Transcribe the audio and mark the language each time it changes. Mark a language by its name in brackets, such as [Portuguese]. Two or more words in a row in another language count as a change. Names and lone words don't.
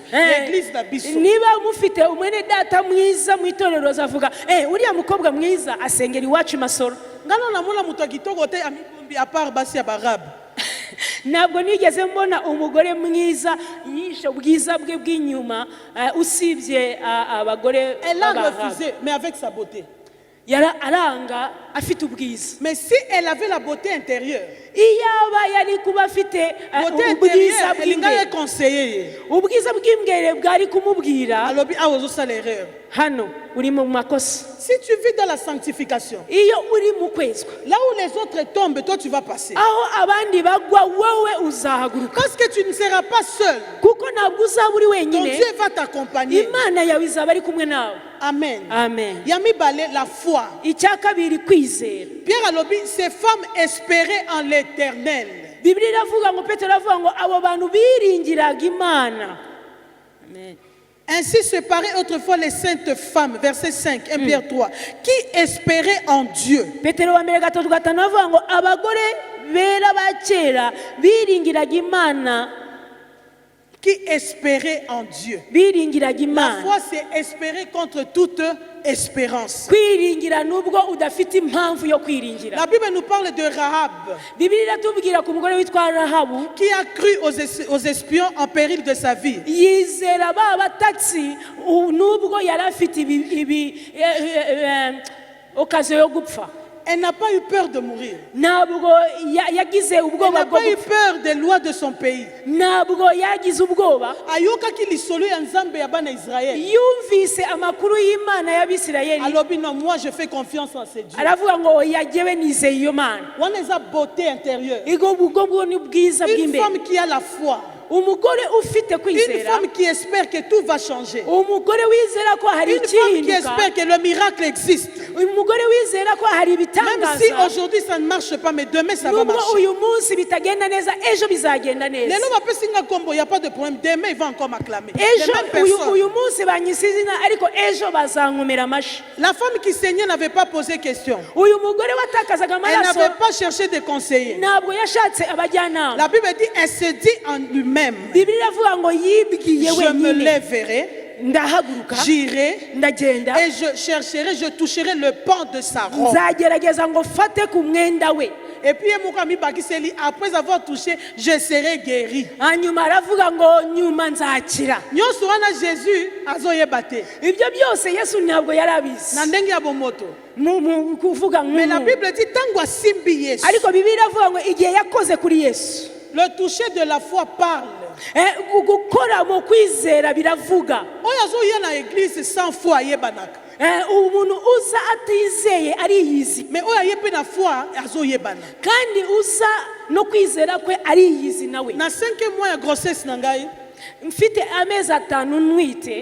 [Lingala] Église na biso. [Kinyarwanda] niba mufite umwene data mwiza mu itorero azavuga uriya mukobwa mwiza asengera iwacu i masoro [Lingala] Ngana namona mutu ya kitoko te amibombi à part basi ya barabe. [Kinyarwanda] ntabwo nigeze mbona umugore mwiza yishe ubwiza bwe bw'inyuma usibye abagore [French] Elle a [Kinyarwanda] b'Abarabu. [French] refusé, mais avec sa beauté. [Kinyarwanda] aranga afite ubwiza [French] Mais si elle avait la beauté intérieure, [Kinyarwanda] iyaba yari kuba afite [French] beauté [Kinyarwanda] ubwiza [French] intérieure, elle [Kinyarwanda] bw'imbere [French] est conseillée. [Kinyarwanda] ubwiza bw'imbere bwari kumubwira [French] Alors, ah, aux autres, l'erreur. [Kinyarwanda] hano uri mu makosa [French] Si tu vis dans la sanctification, [Kinyarwanda] iyo uri mu kwezwa [French] là où les autres tombent, toi tu vas passer. [Kinyarwanda] aho abandi bagwa wowe uzahaguruka [French] Parce que tu ne seras pas seul. [Kinyarwanda] kuko ntabwo uzaba uri [French] Ton [Kinyarwanda] wenyine [French] Dieu va t'accompagner. [Kinyarwanda] imana yawe izaba ari kumwe nawe [French] Amen. [Kinyarwanda] amen [Lingala] Yami balé [French] la foi. [Kinyarwanda] icya kabiri kwizera [French] Pierre Alobi, ces femmes espéraient en l'éternel. [Kinyarwanda] bibiri iravuga ngo petero aravuga ngo abo bantu biringiraga imana amen [French] Ainsi se paraient autrefois les saintes femmes, verset 5, 1 Pierre 3, qui espéraient en Dieu. [Kinyarwanda] petero wa mbere gatatu gatanu aravuga ngo abagore bera ba kera biringiraga imana [French] Qui espéraient en Dieu. [Kinyarwanda] biringiraga [French] La [Kinyarwanda] imana [French] foi, c'est espérer contre toute espérance. [Kinyarwanda] kwiringira nubwo udafite impamvu yo kwiringira [French] La Bible nous parle de Rahab, [Kinyarwanda] bibiri iratubwira ku mugore witwa rahabu [French] qui a cru aux espions en péril de sa vie. [Kinyarwanda] yizera ba batatsi nubwo yari afite okaziyo yo gupfa [French] Elle n'a pas eu peur de mourir. [Kinyarwanda] ntabwo yagize [French] Elle [Kinyarwanda] ubwoba [French] n'a [Kinyarwanda] bwo [French] pas eu [Kinyarwanda] gupfa [French] peur des lois de son pays. [Kinyarwanda] ntabwo yagize ubwoba [Lingala] Ayokaki lisolo ya Nzambe ya bana Israël. [Kinyarwanda] yumvise amakuru y'imana y'abisirayeli [French] Alobi, non, moi je fais confiance en ces dieux. [Kinyarwanda] aravuga ngo yagewe nizeye iyo mana [French] On les a beauté intérieure. [Kinyarwanda] ubwo ni ubwiza [French] Une [Kinyarwanda] bw'imbere [French] femme qui a la foi. [Kinyarwanda] umugore ufite [French] Une [Kinyarwanda] kwizera, [French] femme qui espère que tout va changer. [Kinyarwanda] umugore wizera ko hari [French] Une femme qui [Kinyarwanda] ikihinduka, [French] espère que le miracle existe. [Kinyarwanda] umugore wizera ko hari [French] Même si [Kinyarwanda] ibitangaza, [French] aujourd'hui ça ne marche pas, mais demain ça va [Kinyarwanda] nubwo [French] marcher. [Kinyarwanda] uyu munsi bitagenda neza ejo bizagenda neza. [French] Les noms Singa Kombo, il n'y a pas de problème. Demain, il va encore m'acclamer. Les [Kinyarwanda] ejo [French] mêmes [Kinyarwanda] uyu [French] personnes. [Kinyarwanda] munsi banyise izina ariko ejo bazankomera amashyi. [French] La femme qui saignait n'avait pas posé question. [Kinyarwanda] uyu mugore watakazaga [French] Elle [Kinyarwanda] amaraso [French] n'avait pas cherché de conseiller. [Kinyarwanda] ntabwo yashatse abajyanama. [French] La Bible dit, elle se dit en lui-même, [Kinyarwanda] Bibiliya iravuga ngo yibwiye [French] je me [Kinyarwanda] wenyine, [French] lèverai, [Kinyarwanda] ndahaguruka [French] j'irai, [Kinyarwanda] ndagenda [French] et je chercherai, je toucherai le pan de sa robe. [Kinyarwanda] nzagerageza ngo fate ku mwenda we. [French] Et puis, après avoir touché, je serai guéri. [Kinyarwanda] hanyuma aravuga ngo nyuma nzakira. [Lingala] Nyonso wana Jésus azoyeba te. [Kinyarwanda] ibyo byose yesu ntabwo yari abizi [Lingala] Na ndenge ya bomoto. [Kinyarwanda] mu kuvuga [French] Mais la [Kinyarwanda] nk'ubu, [French] Bible dit, [Lingala] tango asimbi Yesu. [Kinyarwanda] ariko bibiliya iravuga ngo igihe yakoze kuri yesu, [French] Le toucher de la foi parle. [Kinyarwanda] gukora mu kwizera biravuga. [Lingala] Oyo azoya na église [French] sans foi [Lingala] ayebanaka. [Kinyarwanda] umuntu uza atizeye ariyizi, [Lingala] Mais oyo ayepe na foi azoyebana. [Kinyarwanda] kandi uza no kwizera kwe ariyizi nawe. [Lingala] Na 5e mois ya grossesse na ngai, [Kinyarwanda] mfite amezi 5 ntwite,